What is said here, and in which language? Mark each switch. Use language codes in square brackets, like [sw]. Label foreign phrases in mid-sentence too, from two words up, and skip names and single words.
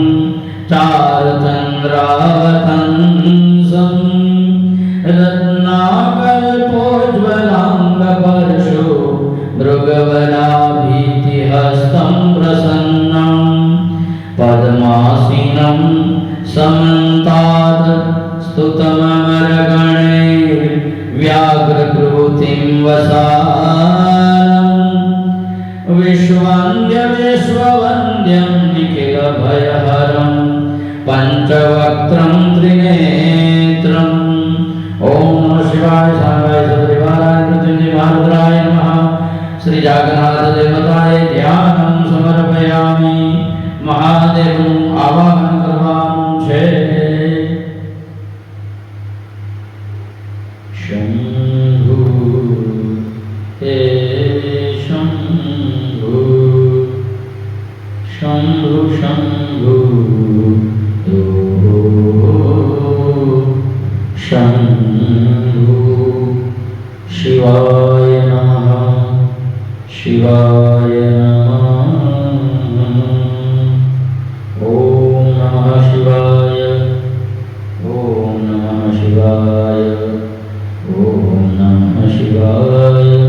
[sa] चारचन्द्रावतंसं रत्नाकल्पोज्वलांगपरशु मृगवराभीतिहस्तं प्रसन्नं पद्मासीनं समन्तात् स्तुतममरगणे व्याघ्रकृतिं वसानं विश्ववन्द्यं निखिलभयहरं पञ्चवक्त्रं त्रिनेत्रम्. ओम नमः शिवाय सांगाय सदरिवाराय मृत्युंजय महारुद्राय नमः. श्री जागन्नाथ देवताय ध्यानं समर्पयामि. [gu] महादेवનું આવાહન કરવાનું છે. [sa] शंभु हे शंभु शंभु शंभु शंभु. शिवाय नमः. शिवाय नमः. ओम नमः शिवाय. ओम नमः शिवाय. ओम नमः शिवाय.